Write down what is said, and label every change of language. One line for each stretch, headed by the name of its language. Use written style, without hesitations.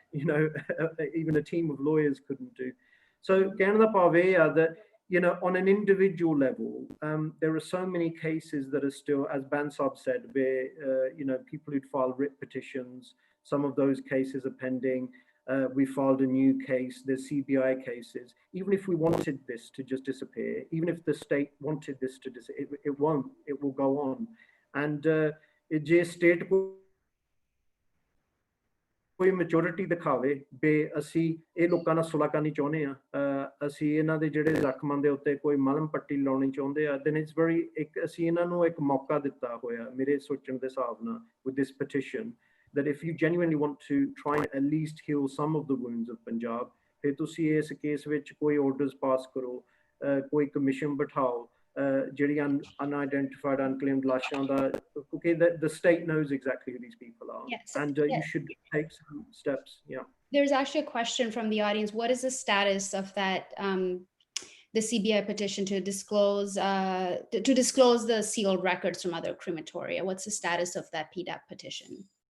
English: Even a team of lawyers couldn't do. So
Punjabi: ਕਹਿਣ ਦਾ ਭਾਵ ਇਹ ਆ
English: that on an individual level, there are so many cases that are still, as Bansab said, where people who'd filed writ petitions, some of those cases are pending. We filed a new case. There's CBI cases. Even if we wanted this to just disappear, even if the state wanted this to disappear, it won't. It will go on.
Punjabi: And it just state ਕੋਈ maturity ਦਿਖਾਵੇ ਬੇ ਅਸੀਂ ਇਹ ਲੋਕਾਂ ਨਾਲ ਸੁਲ੍ਹਾ ਕਰਨੀ ਚਾਹੁੰਦੇ ਆ ਅਸੀਂ ਇਹਨਾਂ ਦੇ ਜਿਹੜੇ ਜ਼ਖਮਾਂ ਦੇ ਉੱਤੇ ਕੋਈ ਮਲਮ ਪੱਟੀ ਲਾਉਣੀ ਚਾਹੁੰਦੇ ਆ
English: then it's very
Punjabi: ਅਸੀਂ ਇਹਨਾਂ ਨੂੰ ਇੱਕ ਮੌਕਾ ਦਿੱਤਾ ਹੋਇਆ ਮੇਰੇ ਸੋਚਣ ਦੇ ਹਿਸਾਬ ਨਾਲ
English: with this petition that if you genuinely want to try and at least heal some of the wounds of Punjab
Punjabi: ਫਿਰ ਤੁਸੀਂ ਇਸ ਕੇਸ ਵਿੱਚ ਕੋਈ orders ਪਾਸ ਕਰੋ ਕੋਈ ਕਮਿਸ਼ਨ ਬਿਠਾਓ ਜਿਹੜੀ unidentified unclaimed ਲਾਸ਼ਾਂ ਦਾ ਕਿਉਂਕਿ
English: the state knows exactly who these people are. Yes. And you should take some steps. There's actually a question from the audience. What is the status of that the CBI petition to disclose the sealed records from other crematoria? What's the status of that PDAP petition?